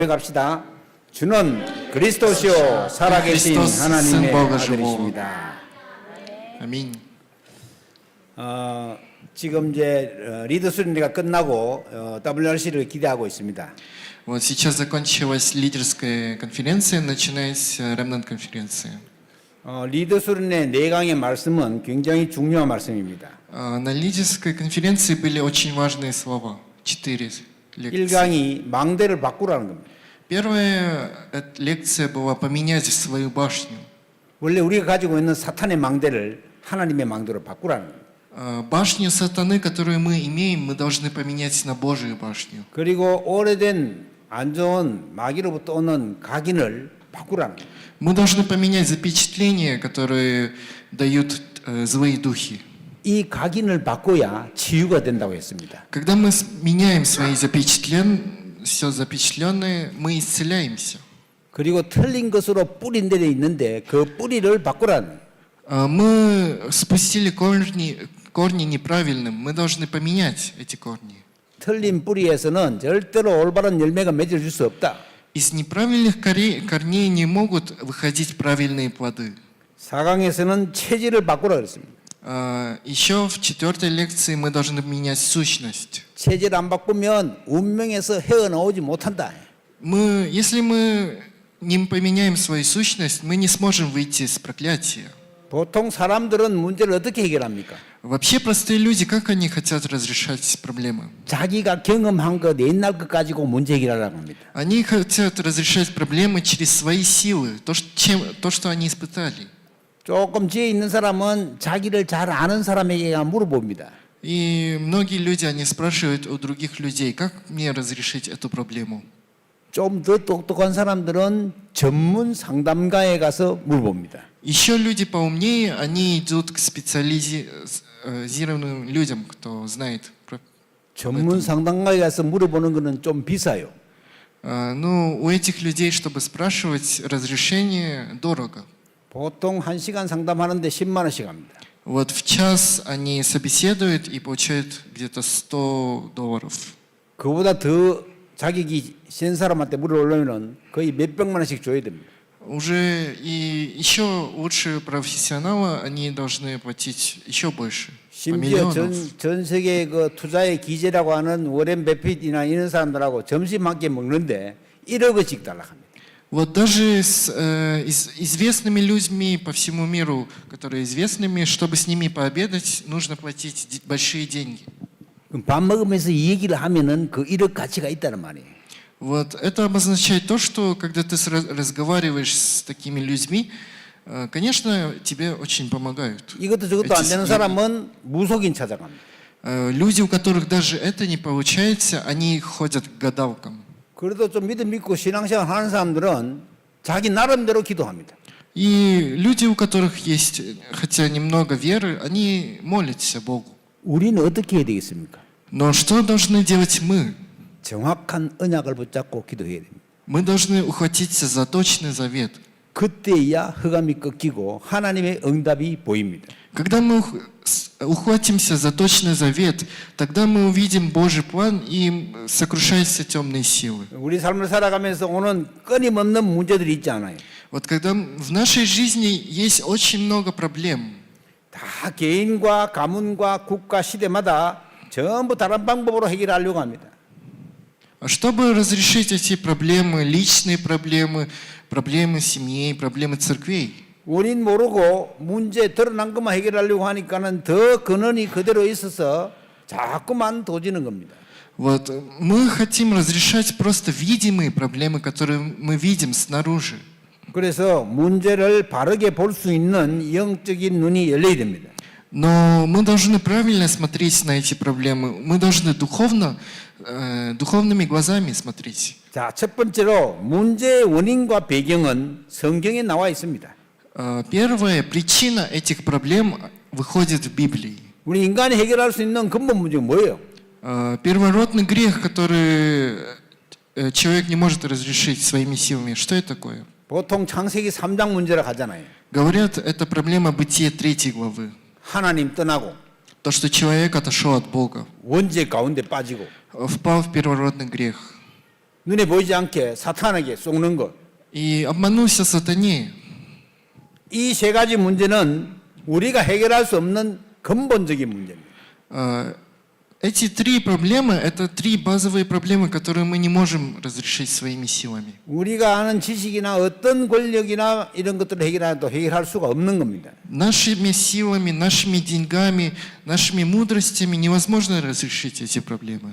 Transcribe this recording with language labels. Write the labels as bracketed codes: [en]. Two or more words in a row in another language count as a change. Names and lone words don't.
[ko] 갑시다. 주는 그리스도시요 살아계신 하나님의 아들이십니다. 아멘. 지금 이제 리더 수련회가 끝나고 WRC를 기대하고 있습니다. [ru] Вот сейчас закончилась лидерская конференция, начинается ремнант конференция. [ko] 리더 수련회 4강의 말씀은 굉장히 중요한 말씀입니다. [ru] На лидерской конференции были очень важные слова, 4 лекции. [ko] 1강이 망대를 바꾸라는 겁니다. [ru] Первая лекция была поменять свою башню. [ko] 원래 우리가 가지고 있는 사탄의 망대를 하나님의 망대로 바꾸라는 겁니다. [ru] Башню сатаны, которую мы имеем, мы должны поменять на Божию башню. [ko] 그리고 오래된 안 좋은 마귀로부터 오는 각인을 바꾸라는 겁니다. [ru] Мы должны поменять запечатления, которые дают злые духи. [ko] 이 각인을 바꿔야 치유가 된다고 했습니다. [ru] Когда мы меняем свои все запечатленное, мы исцеляемся. [ko] 그리고 틀린 것으로 뿌린 데 있는데 그 뿌리를 바꾸라는. [ru] Мы спустили корни неправильным, мы должны поменять эти корни. [ko] 틀린 뿌리에서는 절대로 올바른 열매가 맺어질 수 없다. [ru] Из неправильных корней не могут выходить правильные плоды. [ko] 4강에서는 체질을 바꾸라 그랬습니다. [ru] Еще в 4-й лекции мы должны менять сущность. [ko] 체질 안 바꾸면 운명에서 헤어나오지 못한다. [ru] Если мы не поменяем свою сущность, мы не сможем выйти из проклятия. [ko] 보통 사람들은 문제를 어떻게 해결합니까? [ru] Вообще простые люди, как они хотят разрешать проблемы? [ko] 자기가 경험한 것, 옛날 것 가지고 문제 해결하려고 합니다. [ru] Они хотят разрешать проблемы через свои силы, то, что они испытали. [ko] 조금 지혜 있는 사람은 자기를 잘 아는 사람에게 물어봅니다. [ru] И многие люди, они спрашивают у других людей, как мне разрешить эту проблему? [ko] 좀 더 똑똑한 사람들은 전문 상담가에 가서 물어봅니다. [ru] Еще люди поумнее, они идут к специализированным людям, кто знает. [ko] 전문 상담가에 가서 물어보는 것은 좀 비싸요. [ru] Ну, у этих людей, чтобы спрашивать разрешение, дорого. [ko] 보통 1시간 상담하는데 10만 원씩 합니다. [ru] Вот в час они собеседуют и получают где-то $100. [ko] 그보다 더 자격이 센 사람한테 물어보려면 거의 몇백만 원씩 줘야 됩니다. [ru] Уже и еще лучше профессионала, они должны платить еще больше. [ko] 심지어 전 세계 그 투자의 기재라고 하는 워렌 버핏이나 이런 사람들하고 점심 한 끼 먹는데 1억원씩 달라합니다. [ru] Вот даже с известными людьми по всему миру, которые известными, чтобы с ними пообедать, нужно платить большие деньги. [ko] 밥 먹으면서 이 얘기를 하면은 그 1억 가치가 있다는 말이에요. [ru] Вот это обозначает то, что когда ты разговариваешь с такими людьми, конечно, тебе очень помогают. [ko] 이것도 저것도 안 되는 사람은 무속인 찾아갑니다. [ru] Люди, у которых даже это не получается, они ходят к гадалкам. [ko] 그래도 좀 믿고 신앙생활 하는 사람들은 자기 나름대로 기도합니다. [ru] И люди, у которых есть хотя немного веры, они молятся Богу. [ko] 우리는 어떻게 해야 되겠습니까? [ru] Но что должны делать мы? [ko] 정확한 언약을 붙잡고 기도해야 됩니다. [ru] Мы должны ухватиться за точный завет. [ko] 그때야 흑암이 꺾이고 하나님의 응답이 보입니다. [ru] Когда мы ухватимся за точный завет, тогда мы увидим Божий план и сокрушаются темные силы. [ko] 우리 삶을 살아가면서 오는 끊임없는 문제들이 있지 않아요. [ru] Вот когда в нашей жизни есть очень много проблем. [ko] 다 개인과 가문과 국가 시대마다 전부 다른 방법으로 해결하려고 합니다. [ru] Чтобы разрешить эти проблемы, личные проблемы, проблемы семьи, проблемы церквей. [ko] 원인 모르고 문제 드러난 것만 해결하려고 하니까는 더 근원이 그대로 있어서 자꾸만 도지는 겁니다. [ru] Вот мы хотим разрешать просто видимые проблемы, которые мы видим снаружи. [ko] 그래서 문제를 바르게 볼 수 있는 영적인 눈이 열려야 됩니다. [ru] Но мы должны правильно смотреть на эти проблемы. Мы должны духовными глазами смотреть. [ko] 자, 첫 번째로 문제의 원인과 배경은 성경에 나와 있습니다. [ru] Первая причина этих проблем выходит в Библии. [ko] 우리 인간이 해결할 수 있는 근본 문제가 뭐예요? [ru] Первородный грех, который человек не может разрешить своими силами. Что это такое? [ko] 보통 창세기 3장 문제라고 하잖아요. [ru] Говорят, это проблема Бытия 3 главы. [ko] 하나님 떠나고 [ru] То, что человек отошел от Бога, [ko] 원죄 가운데 빠지고 [ru] впал в первородный грех. [ko] 눈에 보이지 않게 사탄에게 속는 것. [ru] и обманулся сатане. [ko] 이 세 가지 문제는 우리가 해결할 수 없는 근본적인 문제입니다. [ru] Эти три проблемы – это три базовые проблемы, которые мы не можем разрешить своими силами. [ko] 우리가 아는 지식이나 어떤 권력이나 이런 것들을 해결해도 해결할 수가 없는 겁니다. [ru] Нашими силами, нашими деньгами, нашими мудростями невозможно разрешить эти проблемы.